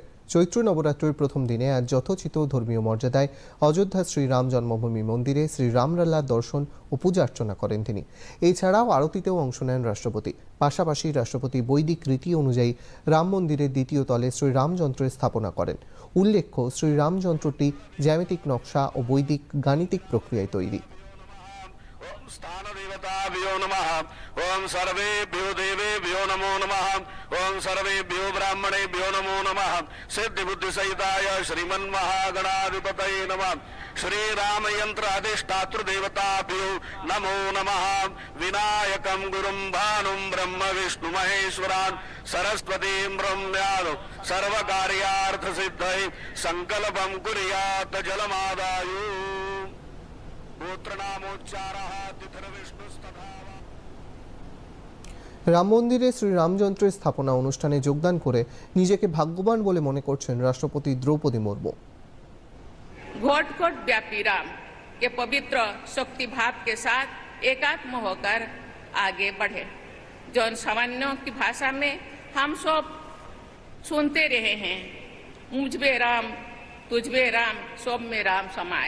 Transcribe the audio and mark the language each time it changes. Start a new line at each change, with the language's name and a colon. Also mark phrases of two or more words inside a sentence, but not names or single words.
Bangla: চৈত্র নবরাত্রির প্রথম দিনে আজ যথোচিত ধর্মীয় মর্যাদায় অযোধ্যা শ্রীরাম জন্মভূমি মন্দিরে শ্রীরামলালার দর্শন ও পূজা অর্চনা করেন তিনি। এছাড়াও আরতিতেও অংশ নেন রাষ্ট্রপতি। পাশাপাশি রাষ্ট্রপতি বৈদিক রীতি অনুযায়ী রাম মন্দিরের দ্বিতীয় তলে শ্রীরামযন্ত্রের স্থাপনা করেন। উল্লেখ্য, শ্রীরামযন্ত্রটি জ্যামিতিক নকশা ও বৈদিক গাণিতিক প্রক্রিয়ায় তৈরি।
Sanskrit: ओम सर्वेभ्यो देवेभ्यो नमो नमः। ओम सर्वेभ्यो ब्राह्मणेभ्यो नमो नमः। सिद्धि बुद्धि सहिताय श्रीमन्महागणाधिपतये नमः। श्री राम यंत्र अधिष्ठातृ देवताभ्यो नमो नमः। विनायकं गुरुं भानुं ब्रह्म विष्णु महेश्वरान् सरस्वतीं ब्रह्मण्यादौ सर्वकार्यार्थ सिद्धये संकल्पं कुर्यात् जलमादायु। गोत्रनामोच्चारः तिथिर्विष्णुस्तथा।
Bangla: রাম মন্দিরে শ্রীরামযন্ত্রের স্থাপনা অনুষ্ঠানে যোগদান করে নিজেকে ভাগ্যবান বলে মনে করছেন রাষ্ট্রপতি দ্রৌপদী মুর্মু।
Hindi: घोट घोट व्यापी राम के पवित्र शक्ति भाव के साथ एकात्म होकर आगे बढ़े। जौन सामान्यों की भाषा में हम सब सुनते रहे हैं, मुझमें राम तुझमें राम सब में राम समाए।